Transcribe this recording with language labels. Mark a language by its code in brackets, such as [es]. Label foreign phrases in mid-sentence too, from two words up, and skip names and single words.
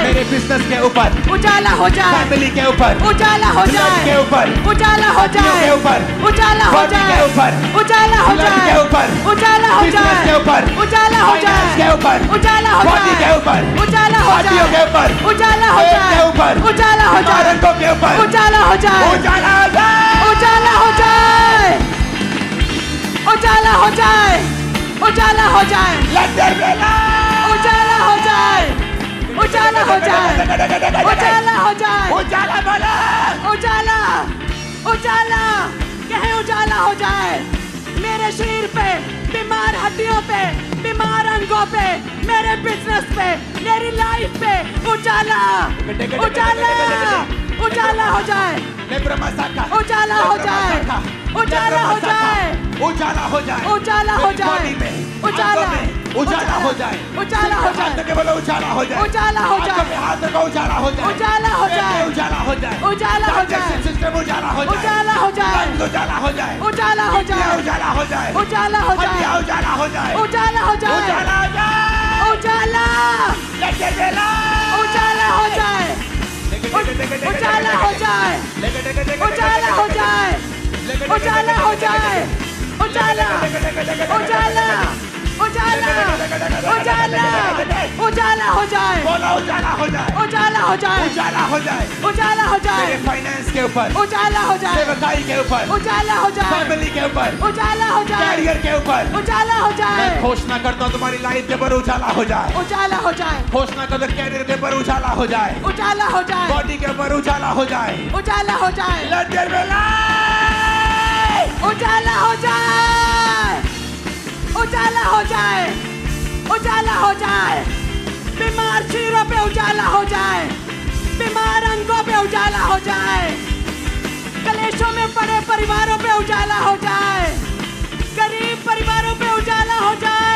[hi] मेरे बिजनेस के ऊपर, उजाला हो जाए, फैमिली के ऊपर, उजाला हो ब्लड जाए, के ऊपर, उजाला हो हड्डियों जाए, के ऊपर, उजाला हो बॉडी जाए, के ऊपर, उजाला हो ब्लड जाए, के ऊपर, उजाला हो बिजनेस जाए, के ऊपर, उजाला हो फाइनेंस जाए, के ऊपर, उजाला हो बॉडी जाए, के ऊपर, उजाला हो हड्डियों जाए, के ऊपर, उजाला हो पेट जाए, के ऊपर, उजाला हो जाए, नारंगों के ऊपर, उजाला हो जाए, उजाला हो जाए, उजाला हो जाए, उजाला हो जाए, उजाला हो जाए, [en] Let there be light! [hi] उजाला हो जाए, उजाला हो जाए, उजाला हो जाए, उजाला बना, उजाला, उजाला, कहे उजाला हो जाए, मेरे शरीर पे, बीमार हड्डियों पे, बीमार अंगों पे, मेरे बिजनेस पे, मेरी लाइफ पे, उजाला, उजाला, उजाला हो जाए, लेब्रमा साका, उजाला हो जाए, उजाला हो जाए, उजाला हो जाए, उजाला हो मेरी जाए, बॉडी में, उजाला, आंखों में, उजाला हो जाए, उजाला हो जाए, हाथ के बोलो उजाला हो जाए, उजाला हो जाए, आंखों में हाथ को उजाला हो जाए, उजाला हो पेट में जाए, उजाला हो जाए, उजाला हो जाए, [en] digestion system [hi] उजाला हो जाए, उजाला हो जाए, लंग्स उजाला हो जाए, उजाला हो किडनियां जाए, उजाला हो जाए, उजाला हो जाए, हड्डियां उजाला हो जाए, उजाला हो जाए, उजाला हो जाए, उजाला, [en] Let there be light! [hi] उजाला हो जाए, उजाला हो जाए, उजाला हो जाए, उजाला हो जाए, उजाला, उजाला, उजाला, उजाला, उजाला हो जाए, बोलो उजाला हो जाए, उजाला हो जाए, उजाला हो जाए, उजाला हो जाए, मेरे फाइनेंस के ऊपर, उजाला हो जाए, सेवकाई के ऊपर, उजाला हो जाए, फैमिली के ऊपर, उजाला हो जाए, कैरियर के ऊपर, उजाला हो मैं जाए, घोषणा करता हूँ तुम्हारी लाइफ के ऊपर उजाला हो जाए, उजाला हो जाए, घोषणा करता हूँ कैरियर के ऊपर उजाला हो जाए, उजाला हो जाए, बॉडी के ऊपर उजाला हो जाए, उजाला हो जाए, [en] Let there be light! [hi] उजाला हो जाए, उजाला हो जाए, उजाला हो जाए, बीमार शरीरों पे उजाला हो जाए, बीमार अंगों पे उजाला हो जाए, कलेशों में पड़े परिवारों पे उजाला हो जाए, गरीब परिवारों पे उजाला हो जाए,